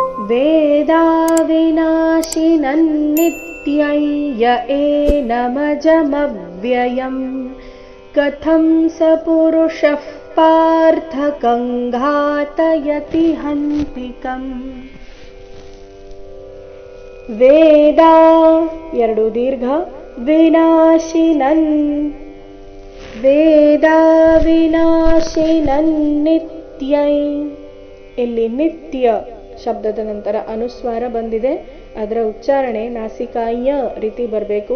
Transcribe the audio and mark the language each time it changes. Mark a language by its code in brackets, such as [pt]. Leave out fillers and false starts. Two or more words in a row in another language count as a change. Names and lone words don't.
[sa] वेदाविनाशिनन्नित्यं य एनमजमव्ययं कथं स पुरुषः पार्थ कङ्घातयति हन्तिकम्. [kn] ವೇದಾ ಎರಡು ದೀರ್ಘ, [sa] ವಿನಾಶಿನನ್ ವೇದ ವಿನಾಶಿನನ್ ನಿತ್ಯೈ. [kn] ಇಲ್ಲಿ ನಿತ್ಯ ಶಬ್ದದ ನಂತರ ಅನುಸ್ವಾರ ಬಂದಿದೆ, ಅದರ ಉಚ್ಚಾರಣೆ ನಾಸಿಕಾಯ ರೀತಿ ಬರಬೇಕು.